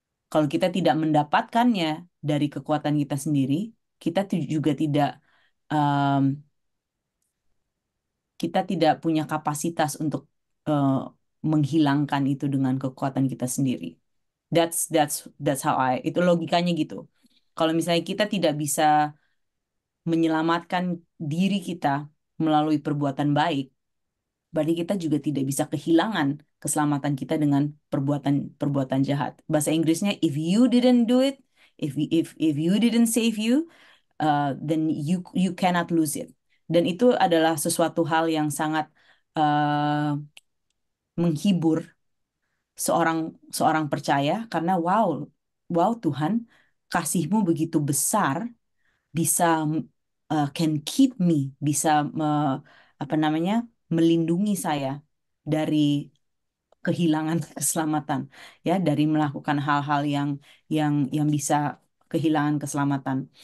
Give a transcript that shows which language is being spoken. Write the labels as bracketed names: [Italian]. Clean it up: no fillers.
[Indonesian] Kalau kita tidak mendapatkannya dari kekuatan kita sendiri, kita juga em, tidak punya kapasitas untuk eh, menghilangkan itu dengan kekuatan kita sendiri. [English] That's how [Indonesian] itu logikanya gitu. Kalau misalnya kita tidak bisa menyelamatkan diri kita melalui perbuatan baik, berarti kita juga tidak bisa kehilangan keselamatan kita dengan perbuatan jahat. Bahasa Inggrisnya, [English] if you didn't do it, if you didn't save you, then you cannot lose it. [Indonesian] Dan itu adalah sesuatu hal yang sangat menghibur seorang seorang percaya karena wow Tuhan, kasih-Mu begitu besar, bisa [English] can keep me, [Indonesian] bisa apa namanya, melindungi saya dari kehilangan keselamatan, ya, dari melakukan hal-hal yang bisa kehilangan keselamatan.